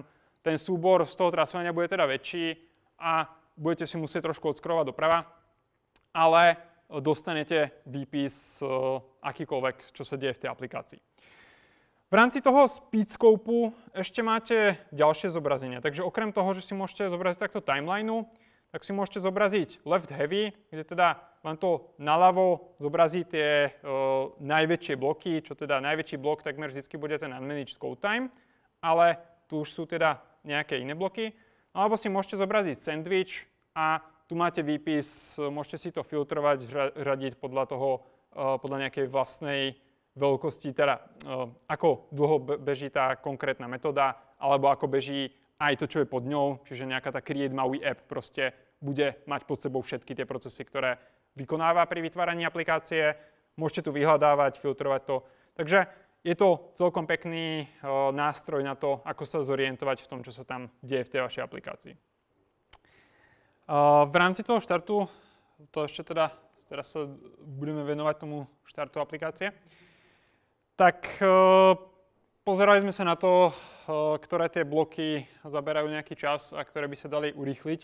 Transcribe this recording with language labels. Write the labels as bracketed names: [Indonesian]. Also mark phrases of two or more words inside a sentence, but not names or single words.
[Slovak] Ten súbor z toho trasovania bude teda väčší a budete si musieť trošku odskrovať doprava, ale dostanete výpis akýkoľvek, čo sa deje v tej aplikácii. V rámci toho speedscope ešte máte ďalšie zobrazenia. Takže okrem toho, že si môžete zobraziť takto timelineu, tak si môžete zobraziť [English] left heavy, [Slovak] kde teda vám to naľavo zobrazí tie najväčšie bloky, čo teda najväčší blok takmer vždy bude ten [English] unmanaged code time, [Slovak] ale tu už sú teda nejaké iné bloky. Alebo si môžete zobraziť sandwich a tu máte výpis, môžete si to filtrovať, radiť podľa nejakej vlastnej veľkosti, teda ako dlho beží tá konkrétna metóda, alebo ako beží aj to, čo je pod ňou, čiže nejaká tá [English] create MAUI app [Slovak] proste bude mať pod sebou všetky tie procesy, ktoré vykonáva pri vytváraní aplikácie. Môžete tu vyhľadávať, filtrovať to. Takže je to celkom pekný nástroj na to, ako sa zorientovať v tom, čo sa tam deje v tej vašej aplikácii. V rámci toho štartu, to ešte teda, teraz sa budeme venovať tomu štartu aplikácie, tak pozerali sme sa na to, ktoré tie bloky zaberajú nejaký čas a ktoré by sa dali urýchliť.